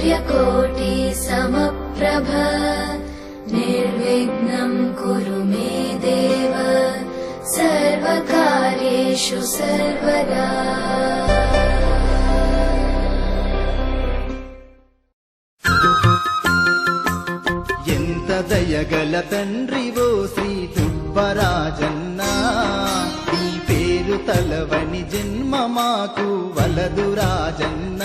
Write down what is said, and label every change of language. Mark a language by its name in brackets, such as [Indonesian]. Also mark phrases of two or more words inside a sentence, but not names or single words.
[Sanskrit] सूर्यकोटि समप्रभ निर्विघ्नं कुरु मे देव सर्वकार्येषु सर्वदा। [Telugu] ఎంత దయగల తండ్రివో శ్రీ దుబ్బరాజన్న, ఈ పేరు తలవని జన్మ మాకు వలదు రాజన్న.